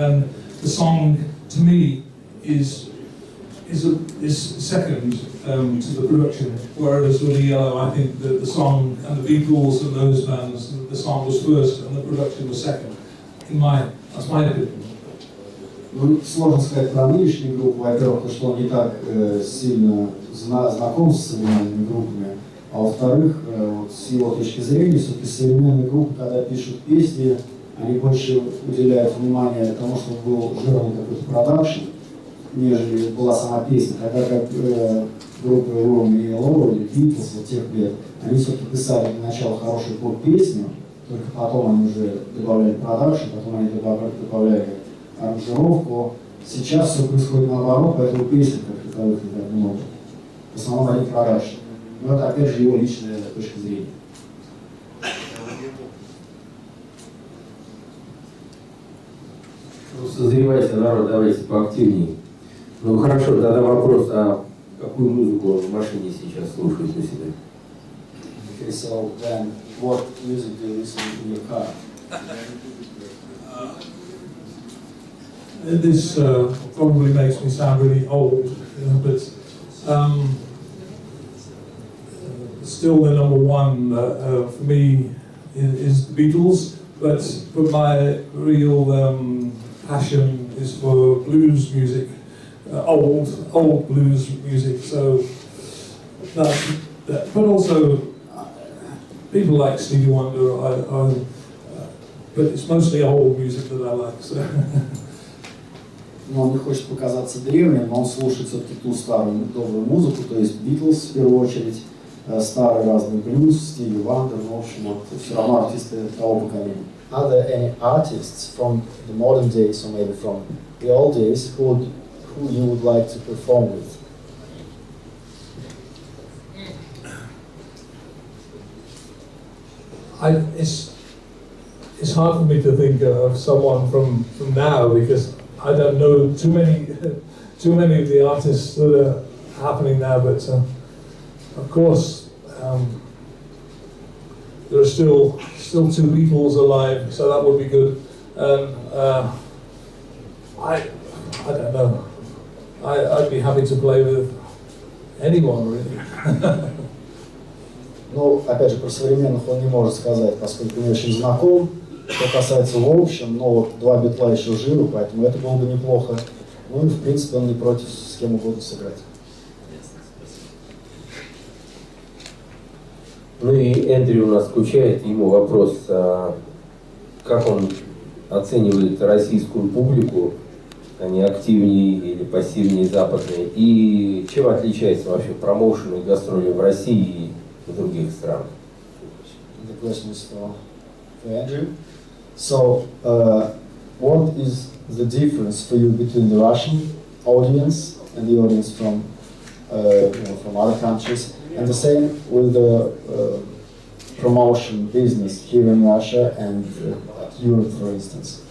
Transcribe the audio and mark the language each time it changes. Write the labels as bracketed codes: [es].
[en] And the song, to me, is second to the production, whereas with ELO, I think that the song and the Beatles and those bands, the song was first and the production was second. That's my opinion. [ru] Ну, сложно сказать про нынешнюю группу, во-первых, потому что он не так сильно знаком с современными группами, а во-вторых, вот, с его точки зрения, все-таки современные группы, когда пишут песни, они больше уделяют внимание тому, чтобы был жирный какой-то продакшн, нежели была сама песня. Тогда как группы Ром и Лоу или Битлз вот тех лет, они все-таки писали для начала хорошую поп-песню, только потом они уже добавляли продакшн, потом они добавляли аранжировку. Сейчас все происходит наоборот, поэтому песен как таковых не так много. В основном они продакшн. Но это опять же его личная точка зрения. Ну, созревайте, народ, давайте поактивнее. Ну хорошо, тогда вопрос, а какую музыку в машине сейчас слушают у себя? [en] Okay, so then, what music do you listen in your car? This probably makes me sound really old, but still the number one for me is the Beatles. But my real passion is for blues music, old blues music. So that, but also people like Stevie Wonder. But it's mostly old music that I like. So. [ru] Но он не хочет показаться древним, но он слушает все-таки ту старую добрую музыку, то есть Битлз в первую очередь, старый разный блюз, Стиви Вандер, ну, в общем, вот, все равно артисты того поколения. [en] Are there any artists from the modern days or maybe from the old days who you would like to perform with? It's hard for me to think of someone from now because I don't know too many of the artists that are happening now. But of course, there are still two Beatles alive, so that would be good. I don't know. I'd be happy to play with anyone really. [ru] Ну, опять же, про современных он не может сказать, поскольку не очень знаком. Что касается в общем, но вот два Битла еще живы, поэтому это было бы неплохо. Ну и в принципе он не против с кем угодно сыграть. Ну и Эндрю у нас скучает, ему вопрос, как он оценивает российскую публику, они активнее или пассивнее западные, и чем отличается вообще промоушен и гастроли в России и в других странах? [en] The question is for Andrew. So, what is the difference for you between the Russian audience and the audience from from other countries, and the same with the promotion business here in Russia and Europe, for instance?